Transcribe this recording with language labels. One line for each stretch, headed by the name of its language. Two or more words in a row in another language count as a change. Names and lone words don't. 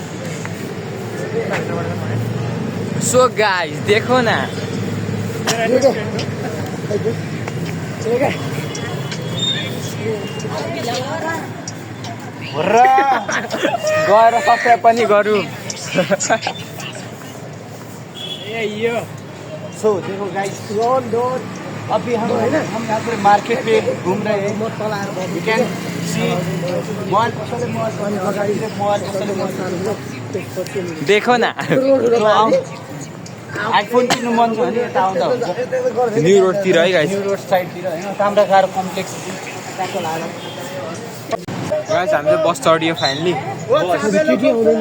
Nepali: सो गाइस देखो न गएर सब्सक्राइब पनि गरौँ
Hindi: सो देखो गाइस अभी हम यहाँ पर मार्केट पे घूम रहे हैं
English: you can see mall
Hindi: देखो न
Nepali: आइफोन किन्नु मन छ भने यता आउँदा हुन्छ न्यु रोडतिर है गाइस न्यु रोड साइडतिर होइन कामरागार कम्प्लेक्स त्यहाँको लाएर गाइस हामीले बस चढियो फाइनली केटी आउँदैन